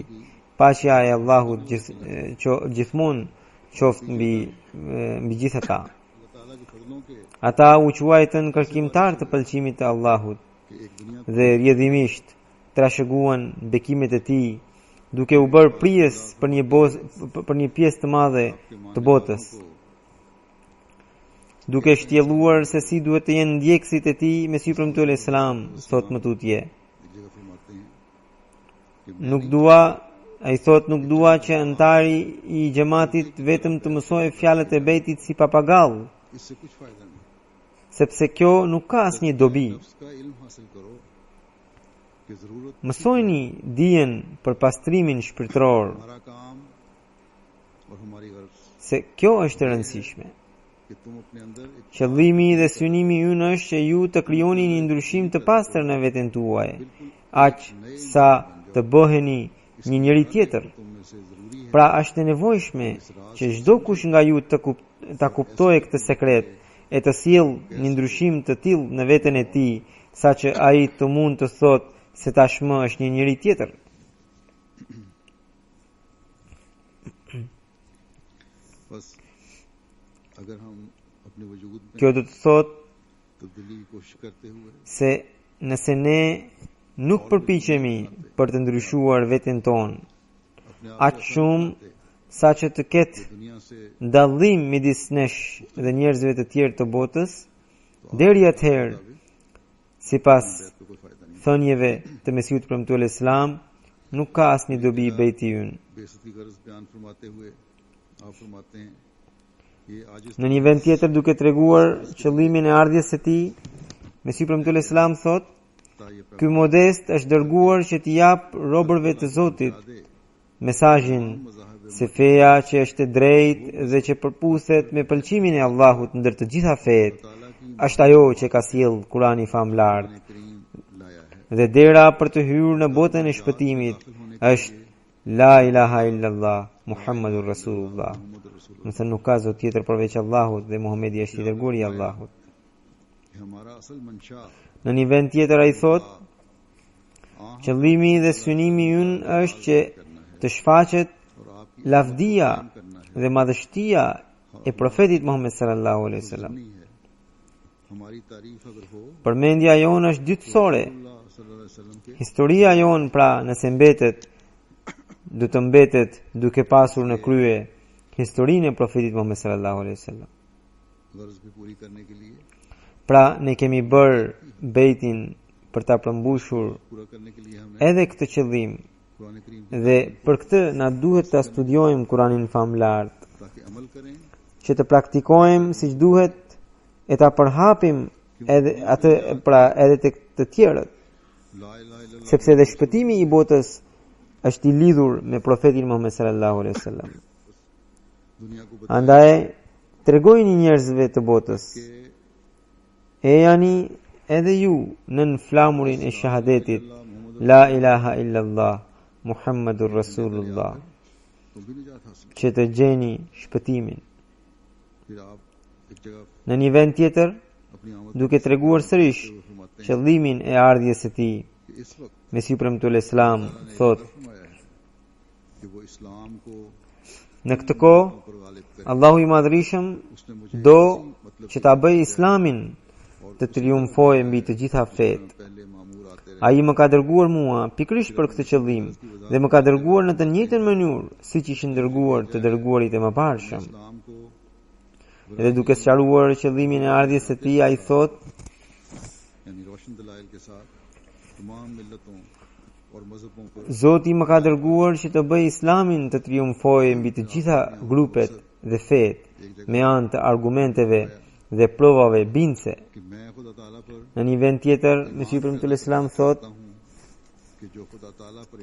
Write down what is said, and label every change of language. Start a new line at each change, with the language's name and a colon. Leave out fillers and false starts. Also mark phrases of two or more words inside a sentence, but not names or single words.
Albanian: Paqja e Allahut gjithmonë qoftë mbi gjithë ata.
Urdu: اللہ تعالیٰ کے فضلوں کے
Albanian: Ata u quajtën kërkimtar të pëlqimit të Allahut
Urdu: کہ ایک دنیا
Albanian: dhe rrjedhimisht trashëguan bekimet e tij, duke u bërë prijes për një pjesë të madhe të botës, duke shtjelluar se si duhet të jenë ndjekësit e tij Mesihu premtuar Islam, thot më tutje.
Urdu: ایک جگہ فرماتے ہیں کہ
Albanian: Nuk dua që antari i xhamatit vetëm të mësojë fjalët e bejtit si papagall,
Urdu: اس سے کچھ فائدہ نہیں
Albanian: sepse kjo nuk ka asnjë dobi.
Urdu: نفس کا علم حاصل کرو کہ ضرورت
Albanian: Mësojni dijen për pastrimin shpirtëror,
Urdu: ہمارا کام اور ہماری غرض
Albanian: se kjo është e rëndësishme.
Urdu: کہ تم اپنے اندر ایک
Albanian: Qëllimi dhe synimi ynë është që ju të krijoni një ndryshim të pastër në veten tuaj, aq sa të bëheni një njeri tjetër.
Urdu: تم میں سے ضروری ہے
Albanian: Pra është e nevojshme që çdo kush nga ju ta kuptojë këtë sekret e të sjellë një ndryshim të tillë në veten e tij, saqë ai të mund të thotë se tashmë është një njeri tjetër.
Urdu: بس اگر ہم اپنے وجود میں
Albanian: Kjo do të thotë
Urdu: تبدیلی کی کوشش کرتے ہوئے
Albanian: se nëse ne nuk përpiqemi për të ndryshuar veten tonë,
Urdu: اپنے آپ
Albanian: aq shumë sa që të ketë
Urdu: دنیا سے
Albanian: dallim midis nesh dhe njerëzve të tjerë të botës, deri atëherë, sipas
Urdu: تو کوئی فائدہ نہیں
Albanian: thënieve të Mesihut premtuar Islam, nuk ka asnjë dobi i bejti ynë.
Urdu: بےعزتی غرض بیان فرماتے ہوئے آپ فرماتے ہیں یہ آج
Albanian: Në një vend tjetër duke treguar qëllimin e ardhjes së tij, Mesihu premtuar Islam thot: "Ky modest është dërguar që t'i jap robërve të Zotit mesazhin se feja që është e drejtë dhe që përputhet me pëlqimin e Allahut ndër të gjitha fetë, është ajo që ka sjell Kurani famlar.
Urdu: کریم لایا ہے
Albanian: Dhe dera për të hyrë në botën e shpëtimit është
Arabic: لا إله إلا الله محمد رسول الله."
Albanian: Nëse nuk ka zot tjetër përveç Allahut dhe Muhamedi është i dërguari i Allahut.
Urdu: کہ ہمارا اصل منشا
Albanian: Në një vend tjetër ai thot: "Qëllimi dhe synimi ynë është që të shfaqet
Urdu: اور آپ کی
Albanian: lavdia
Urdu: کرنا ہے
Albanian: dhe madhështia e profetit Muhammed
Arabic: صلى الله عليه وسلم.
Urdu: نہیں ہے ہماری تعریف اگر ہو
Albanian: Përmendja jonë është dytësore.
Arabic: الله صلى الله عليه وسلم کے
Albanian: Historia jonë pra nëse mbetet, do të mbetet duke pasur në krye historinë e profetit Muhammed
Arabic: صلى الله عليه وسلم.
Urdu: غرض بھی پوری کرنے کے لیے
Albanian: Pra ne kemi bërë bejtin për ta përmbushur
Urdu: پورا کرنے کے لیے ہم نے
Albanian: edhe këtë qëllim
Urdu: قرآن کریم
Albanian: dhe për këtë na duhet ta studiojmë Kuranin famlart,
Urdu: تاکہ عمل کریں
Albanian: që të praktikojmë siç duhet e ta përhapim edhe atë pra edhe tek të tjerët,
Arabic: لا إله إلا الله
Albanian: sepse edhe shpëtimi i botës është i lidhur me profetin Muhammed
Arabic: صلى الله عليه وسلم.
Urdu: دنیا کو
Albanian: Andaj tregojini njerëzve të botës, e jani edhe ju nën flamurin e shahadetit
Arabic: لا إله إلا الله محمد رسول الله,
Urdu: تم بھی نجات حاصل
Albanian: që të gjeni shpëtimin.
Urdu: پھر آپ ایک جگہ
Albanian: Në një vend tjetër,
Urdu: اپنی آمد
Albanian: duke treguar sërish
Urdu: کو فرماتے ہیں
Albanian: qëllimin e ardhjes së tij,
Urdu: کہ اس وقت
Albanian: Mesihu premtuar Islam thot:
Urdu: فرمایا ہے کہ وہ اسلام کو
Albanian: "Në këtë kohë,
Urdu: اوپر غالب کرے
Albanian: Allahu i Madhërisëm
Urdu: اس نے مجھے
Albanian: do që ta bëj Islamin të triumfojë mbi të gjitha fetë.
Urdu: پہلے مامور آتے
Albanian: Ai më ka dërguar mua pikërisht për këtë qëllim dhe më ka dërguar në të njëjtën mënyrë siç ishin dërguar të dërguarit e mëparshëm.
Urdu: اسلام کو
Albanian: Dhe duke sqaruar qëllimin e ardhjes së tij, ai thot:
Urdu: یعنی روشن دلائل کے ساتھ تمام ملتوں اور مذہبوں کو
Albanian: Zoti më ka dërguar që të bëj Islamin të triumfojë mbi të gjitha grupet dhe fetë me anë të argumenteve dhe provave bindse.
Urdu: کہ میں خدا تعالیٰ پر
Albanian: Në një vend tjetër, Mesih premtues Islam thot:
Urdu: ہوں کہ جو خدا تعالیٰ پر